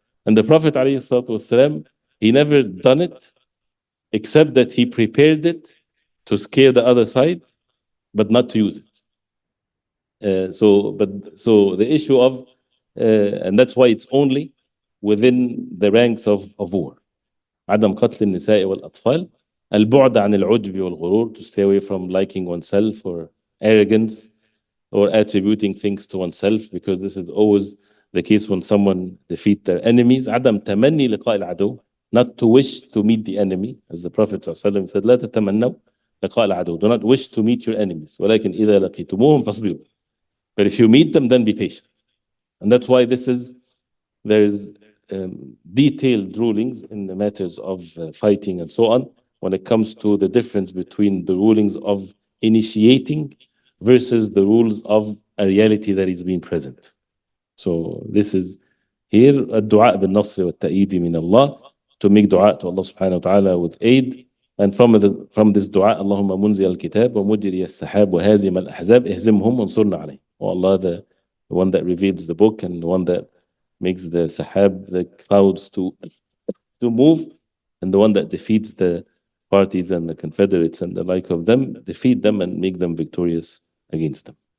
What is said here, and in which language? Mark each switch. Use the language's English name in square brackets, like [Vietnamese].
[English] And the Prophet ﷺ, he never done it, except that he prepared it to scare the other side, but not to use it. So the issue of, and that's why it's only within the ranks of war. [Arabic] عدم قتل النساء والأطفال. البعد عن العجب والغرور, [English] to stay away from liking oneself or arrogance or attributing things to oneself, because this is always the case when someone defeat their enemies. [Arabic] عدم تمني لقاء العدو, [English] not to wish to meet the enemy, as the Prophet ﷺ said, [Arabic] لا تتمنوا لقاء العدو, [English] do not wish to meet your enemies, [Arabic] ولكن إذا لقيتموهم فاصبروا, [English] but if you meet them, then be patient. And that's why there is detailed rulings in the matters of fighting and so on, when it comes to the difference between the rulings of initiating versus the rules of a reality that is being present. So this is here [Arabic] الدعاء بالنصر والتأييد من [English] Allah, to make dua to Allah subhanahu wa ta'ala with aid. And from this dua, [Arabic] اللهم منزل الكتاب ومجري السحاب وهازم الأحزاب اهزمهم وانصرنا عليه. [English] Oh Allah, the one that reveals the book and the one that makes the sahab, the clouds, to move, and the one that defeats the parties and the confederates and the like of them, defeat them and make them victorious against them.